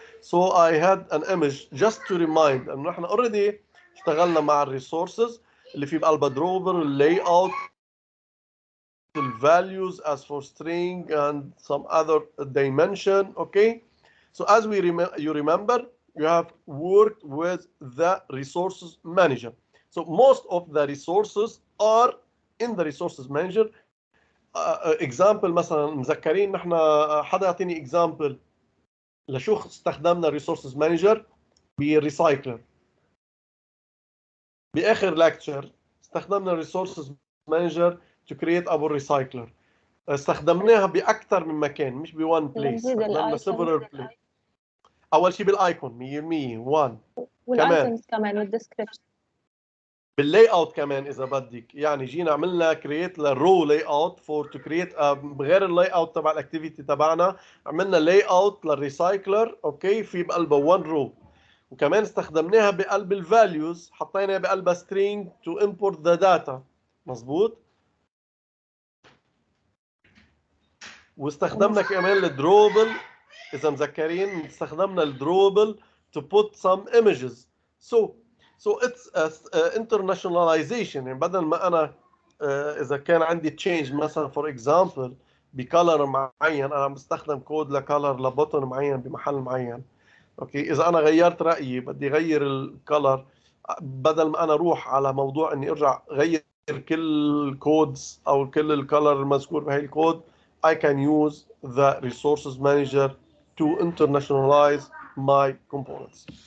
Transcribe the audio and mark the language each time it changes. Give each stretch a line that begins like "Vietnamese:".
English: So I had an image just to remind
Arabic: إنه نحن
English: already
Arabic: اشتغلنا مع الريسورسز اللي في بقلبها دروبر,
English: layout, values as for string and some other dimension, okay? So as you remember, you have worked with the resources manager. So most of the resources are in the resources manager.
Arabic: Example مثلا مذكرين نحن حدا يعطيني example لشو استخدمنا الريسورسز مانجر؟ بالريسايكلر. باخر لكتشر استخدمنا الريسورسز مانجر
English: To create ابو recycler.
Arabic: استخدمناها باكثر من مكان مش
English: بوان بليس،
Arabic: استخدمنا
English: Several place.
Arabic: اول شيء بالايكون 100% 1 والايتمز كمان والديسكربشن باللاي اوت كمان اذا بدك. يعني جينا عملنا كرييت للرو لاي اوت
English: for to create
Arabic: غير اللاي اوت تبع الاكتيفيتي تبعنا، عملنا لاي اوت للريسايكلر اوكي في بقلبه 1 رو. وكمان استخدمناها بقلب الفاليوز، حطينا بقلبها string
English: to import the data.
Arabic: مظبوط. واستخدمنا كمان الدروبل، اذا مذكرين استخدمنا الدروبل
English: to put some images. So it's internationalization.
Arabic: يعني بدل ما انا اذا كان عندي تشينج مثلا
English: for example
Arabic: بكلر معين، انا عم بستخدم كود لكلر لبوتن معين بمحل معين. اوكي، اذا انا غيرت رايي بدي غير الكلر، بدل ما انا اروح على موضوع اني ارجع غير كل الكودز او كل الكلر المذكور بهي الكود،
English: I can use the resources manager to internationalize my components.